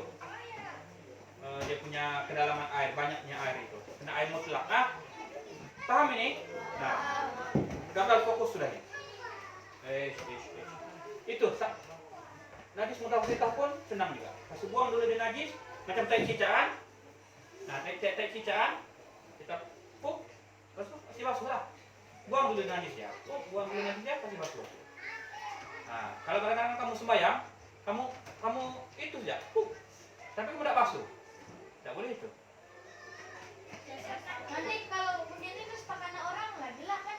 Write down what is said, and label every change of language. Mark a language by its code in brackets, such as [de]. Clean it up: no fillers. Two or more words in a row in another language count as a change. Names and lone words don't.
[ms] Dia punya kedalaman air, banyaknya air itu. Kena air mutlak. Paham ini? Nah, gagal fokus sudah ini. Itu najis mutawasitah pun senang juga. Kasih buang dulu di najis, macam tai cicaan. Nah, tai cicaan kita kasih basuh lah. Buang dulu di najis ya. Buang dulu di najis ya, kasih basuh. Nah, kalau kadang-kadang kamu sembahyang, kamu itu saja. Tapi kamu tidak basuh. Tidak boleh itu. Nanti kalau begini terus pakaian orang lah, gelap kan?